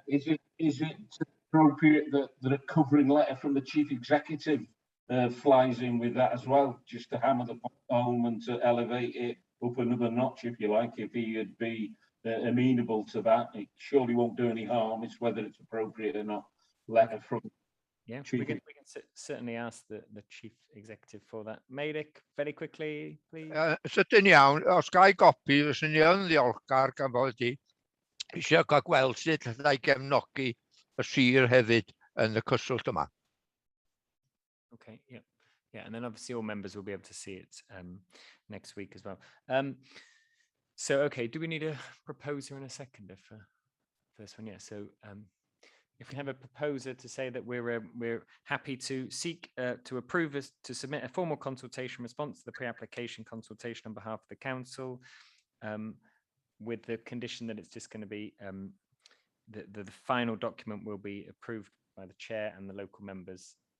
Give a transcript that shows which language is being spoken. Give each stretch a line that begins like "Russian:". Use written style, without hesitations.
English: Is it appropriate that a covering letter from the chief executive flies in with that as well, just to hammer the point home and to elevate it up another notch, if you like, if he would be amenable to that? It surely won't do any harm. It's whether it's appropriate or not. Letter from we can certainly ask the chief executive for that. Meirik, very quickly, please.
Welsh: Sydyn iawn, os gai gopi, fyswn ni yn ddiolchgar gan bod i eisiau cael gweld sut allai gefnogi y sir hefyd yn y cyswllt yma.
English: Okay, yeah, and then obviously all members will be able to see it next week as well. So, okay, do we need a proposer and a seconder for this one? Yeah, so if we have a proposer to say that we're happy to seek to approve us to submit a formal consultation response to the pre-application consultation on behalf of the council, with the condition that it's just going to be the final document will be approved by the chair and the local members.